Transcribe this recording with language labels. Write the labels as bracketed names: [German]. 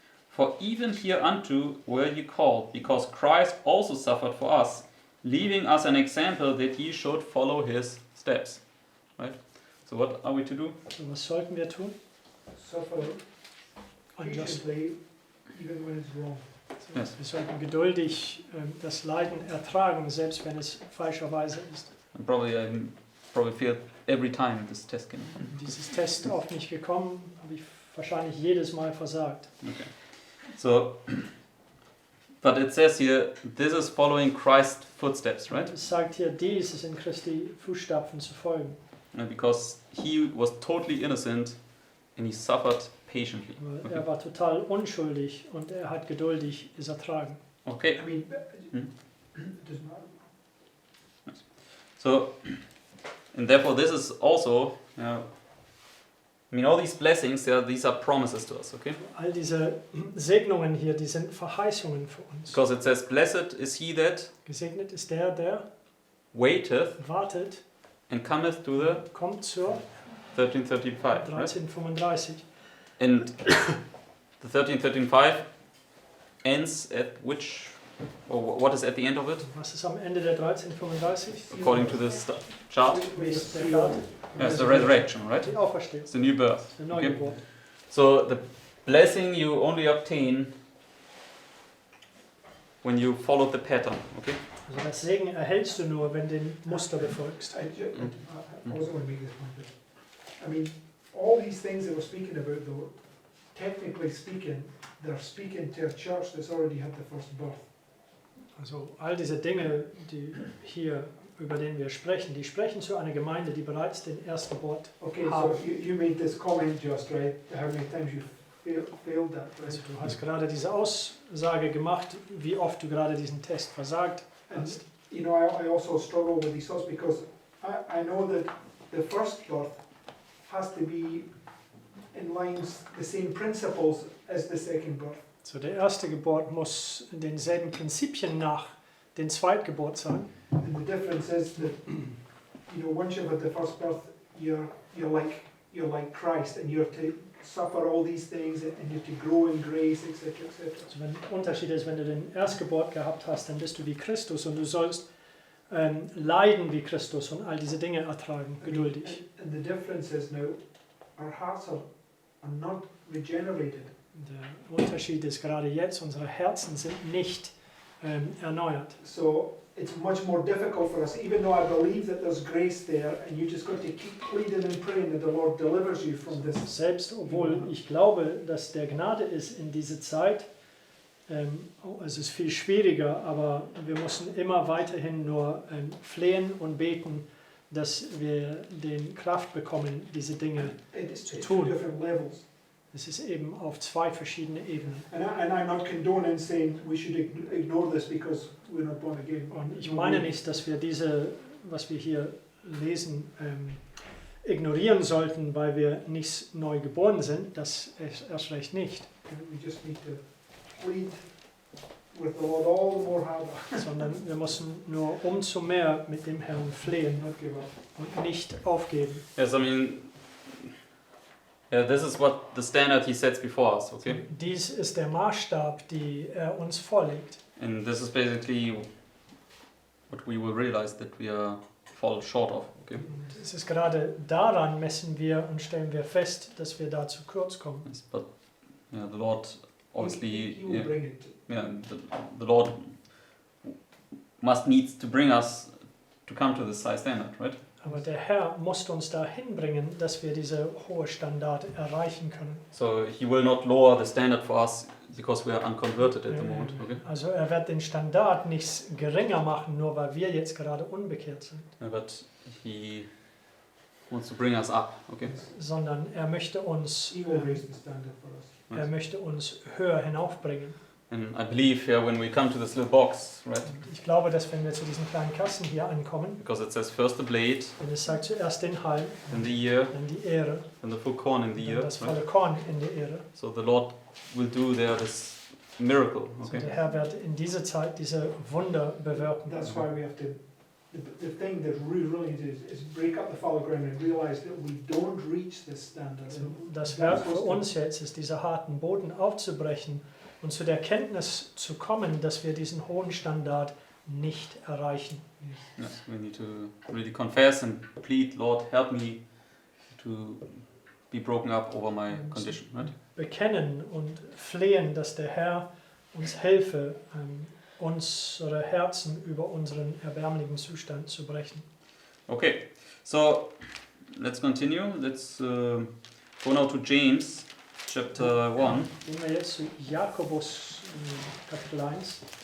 [English] For even hereunto were ye called, because Christ also suffered for us, leaving us an example that ye should follow his steps. Right? So what are we to do? [German] So was sollten wir tun? [English] Suffer Unjust. patiently, even when it's wrong. So, Yes. [German] Wir sollten geduldig das Leiden ertragen, selbst wenn es falscherweise ist. [English] And probably failed every time this test came. [German] Dieses Test auf mich gekommen, habe ich wahrscheinlich jedes Mal versagt. [English] Okay. So, but it says here, this is following Christ's footsteps, right? [German] Es sagt hier, dies ist in Christi Fußstapfen zu folgen. [English] And because he was totally innocent and he suffered patiently. [German] Weil er war total unschuldig und er hat geduldig es ertragen. [English] Okay. I mean, Hmm. it doesn't matter. So, and therefore this is also, I mean, all these blessings, these are promises to us, okay? [German] All diese Segnungen hier, die sind Verheißungen für uns. [English] Because it says, "Blessed is he that [German] Gesegnet ist der [English] waiteth [German] wartet, [English] and cometh to the [German] kommt zur [English] 1335, right? [German] 1335. [English] And the 1335 ends at which, or what is at the end of it, [German] Was ist am Ende der 1335? [English] according to this chart? [German] Wie ist der Karte? [English] It's the resurrection, right? [German] Die Auferstehung, [English] It's the new birth. [German] der Neugeburt. [English] So the blessing you only obtain when you follow the pattern, okay? [German] Also das Segen erhältst du nur, wenn du den Muster befolgst. [English] I also want to make this point. But, I mean, all these things that we're speaking about, though, technically speaking, they're speaking to a church that's already had the first birth. [German] Also all diese Dinge, die hier, über denen wir sprechen, die sprechen zu einer Gemeinde, die bereits den Erstgeburt [English] Okay, [German] haben. [English] so you made this comment just, right? How many times you failed that, right? [German] Also du hast gerade diese Aussage gemacht, wie oft du gerade diesen Test versagt [English] And, [German] hast. [English] you know, I also struggle with these thoughts because I know that the first birth has to be in lines, the same principles as the second birth. [German] So der erste Geburt muss denselben Prinzipien nach den Zweitgeburt sein. [English] And the difference is that, you know, once you've had the first birth, you're like Christ, and you're to suffer all these things, and you're to grow in grace, etc., etc. [German] Also wenn der Unterschied ist, wenn du den Erstgeburt gehabt hast, dann bist du wie Christus und du sollst leiden wie Christus und all diese Dinge ertragen, geduldig. [English] And the difference is now, our hearts are not regenerated. [German] Der Unterschied ist gerade jetzt, unsere Herzen sind nicht erneuert. [English] So it's much more difficult for us, even though I believe that there's grace there, and you just got to keep pleading and praying that the Lord delivers you from this. [German] Selbst obwohl ich glaube, dass der Gnade ist in diese Zeit, es ist viel schwieriger, aber wir müssen immer weiterhin nur flehen und beten, dass wir den Kraft bekommen, diese Dinge [English] It's [German] zu [English] two [German] tun. [English] different levels. [German] Es ist eben auf zwei verschiedene Ebenen. [English] And I'm not condoning saying we should ignore this because we're not born again. [German] Und ich meine nicht, dass wir diese, was wir hier lesen, ignorieren sollten, weil wir nicht neu geboren sind. Das erst recht nicht. [English] We just need to plead with the Lord all the more harder. [German] Sondern wir müssen nur umso mehr mit dem Herrn flehen [English] Not give up. [German] und nicht aufgeben. [English] Yes, I mean, this is what the standard he sets before us, okay? [German] Dies ist der Maßstab, den er uns vorlegt. [English] And this is basically what we will realize that we fall short of, okay? [German] Und es ist gerade daran messen wir und stellen wir fest, dass wir da zu kurz kommen. [English] Yes, but yeah, the Lord obviously, He will bring it. the Lord must needs to bring us to come to this high standard, right? [German] Aber der Herr muss uns dahin bringen, dass wir diese hohe Standard erreichen können. [English] So he will not lower the standard for us because we are unconverted at the moment, okay? [German] Also er wird den Standard nicht geringer machen, nur weil wir jetzt gerade unbekehrt sind, [English] But he wants to bring us up, okay? [German] sondern er möchte uns, [English] He will raise the standard for us. [German] er möchte uns höher hinaufbringen. [English] And I believe here when we come to this little box, right? [German] Und ich glaube, dass wenn wir zu diesen kleinen Kassen hier ankommen, [English] Because it says first the blade, [German] wenn es sagt zuerst den Halm, [English] then the ear, [German] dann die Ehre, [English] then the full corn in the [German] dann [English] ear, [German] das [English] right? [German] volle Korn in der Ehre. [English] So the Lord will do there this miracle, [German] So [English] okay? [German] der Herr wird in dieser Zeit diese Wunder bewirken. [English] That's why we have to, the thing that we really do is break up the fallow ground and realize that we don't reach this standard. [German] Also das Werk für uns jetzt ist, diese harten Boden aufzubrechen und zu der Kenntnis zu kommen, dass wir diesen hohen Standard nicht erreichen. [English] Yes, we need to really confess and plead, Lord, help me to be broken up over my condition, right? [German] Bekennen und flehen, dass der Herr uns helfe, unsere Herzen über unseren erbärmlichen Zustand zu brechen. [English] Okay, so let's continue. Let's go now to James chapter 1. [German] Gehen wir jetzt zu Jakobus Kapitel 1.